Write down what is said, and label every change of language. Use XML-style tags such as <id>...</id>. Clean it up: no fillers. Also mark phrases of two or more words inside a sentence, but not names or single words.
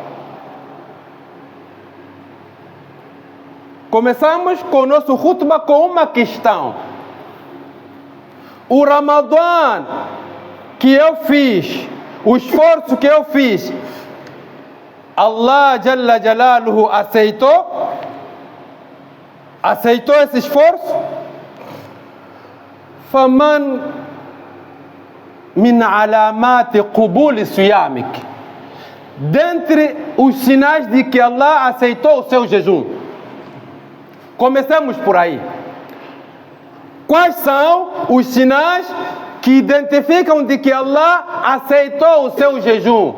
<pt>Começamos com o nosso khutbah com uma questão. O Ramadã que eu fiz, o esforço que eu fiz, Allah</pt> <ar>جل جلاله</ar> <pt>aceitou? Aceitou esse esforço?</pt> <ar>فمن من علامات قبول صيامك.</ar> <pt>Dentre os sinais de que Allah aceitou o seu jejum. Comecemos por aí. Quais são os sinais que identificam de que Allah aceitou o seu jejum?</pt>